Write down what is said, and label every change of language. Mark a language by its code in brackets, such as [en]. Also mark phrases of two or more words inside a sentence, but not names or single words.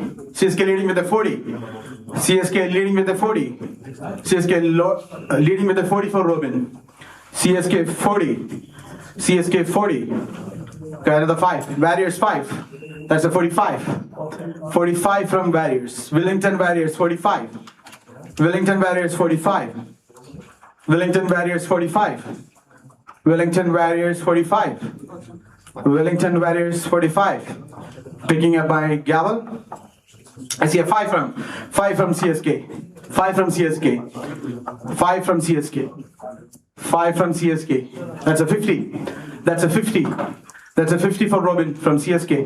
[en] CSK leading with the 40. CSK leading with the 40. CSK leading with the 40 for Robin. CSK 40. CSK 40. Okay, another 5. Warriors 5. That's a 45. 45 from Warriors. Wellington Warriors 45. Wellington Warriors 45. Wellington Warriors 45. Wellington Warriors 45. Wellington Warriors 45. Picking up by Gavel. I see a 5 from CSK. 5 from CSK. 5 from CSK. 5 from CSK. That's a 50. That's a 50. That's a 50 for Robin from CSK.